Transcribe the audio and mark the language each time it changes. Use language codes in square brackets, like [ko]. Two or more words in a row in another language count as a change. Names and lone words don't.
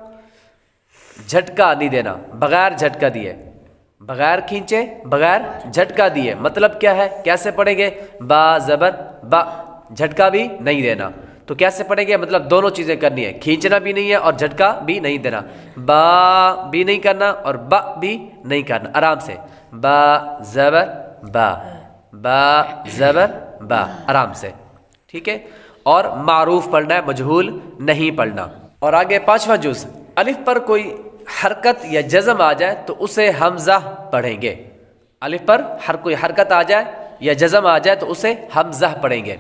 [ur] جھٹکا نہیں دینا، بغیر جھٹکا دیے، بغیر کھینچے بغیر جھٹکا دیے، مطلب کیا ہے؟ کیسے پڑھیں گے؟ با زبر با، جھٹکا بھی نہیں دینا۔ تو کیسے پڑھیں گے؟ مطلب دونوں چیزیں کرنی ہے، کھینچنا بھی نہیں ہے اور جھٹکا بھی نہیں دینا۔ با بھی نہیں کرنا اور با بھی نہیں کرنا، آرام سے، با زبر با، با زبر با، آرام سے، ٹھیک ہے۔ اور معروف پڑھنا ہے، مجہول نہیں پڑھنا۔ اور آگے 5واں جز، الف پر کوئی حرکت یا جزم آ جائے تو اسے حمزہ پڑھیں گے۔ الف پر کوئی حرکت آ جائے یا جزم آ جائے تو اسے حمزہ پڑھیں گے۔